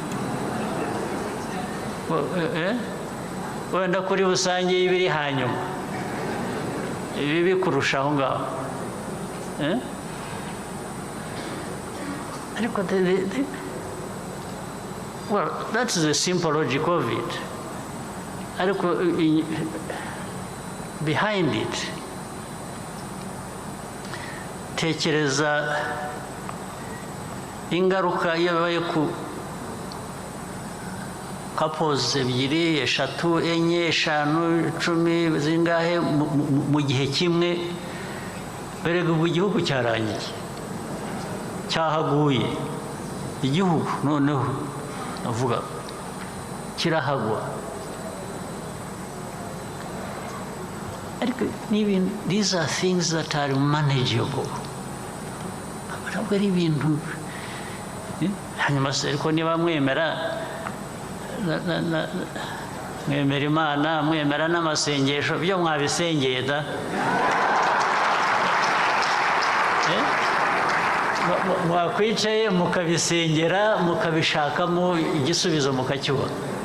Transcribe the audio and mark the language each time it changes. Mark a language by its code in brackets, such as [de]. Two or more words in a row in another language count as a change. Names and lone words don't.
[rw] wenda kuri busange ibiri hanyuma ibi bikurusha aho ngaho ariko [en] well that's the simple logic of it [rw] ariko [en] behind it [rw] tekereza ingaruka yabaye ku couples ebyiri eshatu enye eshanu 10 zingahe mu gihe kimwe berega ubu igihugu cyarangiye cyahaguye igihugu noneho avuga kirahagwa [en] these are things that are manageable [rw] ntabwo ari ibintu hanyuma se ariko niba mwemera Imana mwemera n'amasengesho byo mwabisengeye da mwakwicaye mukabisengera mukabishakamo igisubizo mukacyubaka